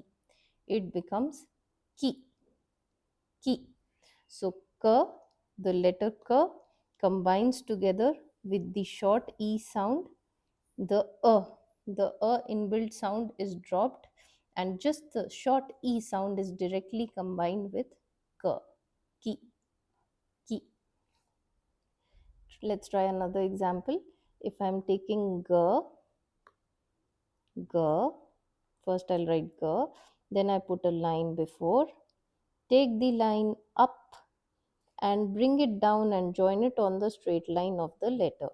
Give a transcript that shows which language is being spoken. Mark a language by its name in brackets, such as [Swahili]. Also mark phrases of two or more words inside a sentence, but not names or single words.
[English] It becomes ki, ki. So K, the letter K combines together with the short E sound. The inbuilt sound is dropped and just the short E sound is directly combined with K, ki, ki. Let's try another example. If I'm taking G, G, first I'll write G, then I put a line before, take the line up and bring it down and join it on the straight line of the letter.